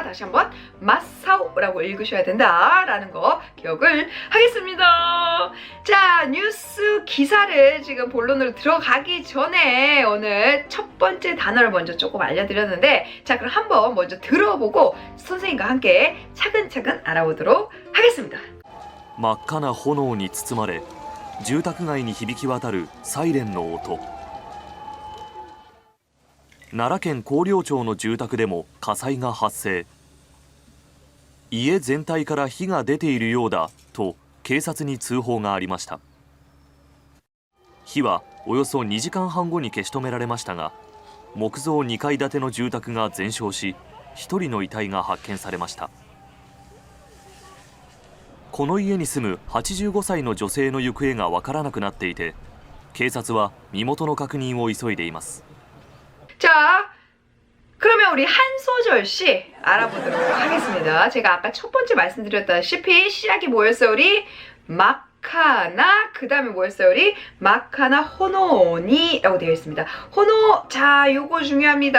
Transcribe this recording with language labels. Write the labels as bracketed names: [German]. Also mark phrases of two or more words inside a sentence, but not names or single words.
[Korean] 다시 한번 맛사오라고 읽으셔야 된다라는 거 기억을 하겠습니다. 자, 뉴스 기사를 지금 본론으로 들어가기 전에 오늘 첫 번째 단어를 먼저 조금 알려드렸는데, 자, 그럼 한번 먼저 들어보고 선생님과 함께 차근차근 알아보도록 하겠습니다. [Japanese] 真っ赤な炎に包まれ住宅街に響き渡るサイレンの音。奈良県広陵町の住宅でも火災が発生。家全体から火が出ているようだと警察に通報がありました。火はおよそ2時間半後に消し止められましたが、木造2階建ての住宅が全焼し、1人の遺体が発見されました。この家に住む85歳の女性の行方がわからなくなっていて、警察は身元の確認を急いでいます。 [Korean] 자, 그러면 우리 한 소절씩 알아보도록 하겠습니다. 제가 아까 첫 번째 말씀드렸다시피 시작이 뭐였어요? 우리 마카나, 그 다음에 뭐였어요? 우리 [Japanese] 真っ赤な炎に [Korean] 라고 되어 있습니다. 호노, 자, 요거 중요합니다.